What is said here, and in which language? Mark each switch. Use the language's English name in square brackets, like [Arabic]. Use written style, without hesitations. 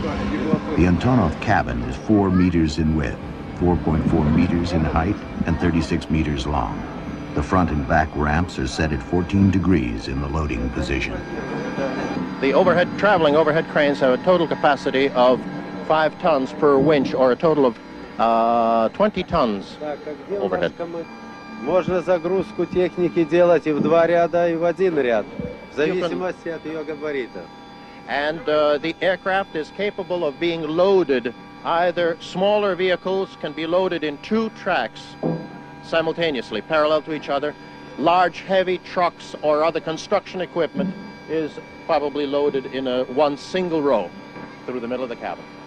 [English] The Antonov cabin is 4 meters in width, 4.4 meters in height, and 36 meters long. The front and back ramps are set at 14 degrees in the loading position. The traveling overhead cranes have a total capacity of 5 tons per winch, or a total of 20 tons overhead. [Russian] Можно загрузку техники делать и в 2 ряда, и в 1 ряд, в зависимости от ее габаритов. [English] And the aircraft is capable of being loaded. Either smaller vehicles can be loaded in 2 tracks simultaneously, parallel to each other. Large, heavy trucks or other construction equipment is probably loaded in one single row through the middle of the cabin.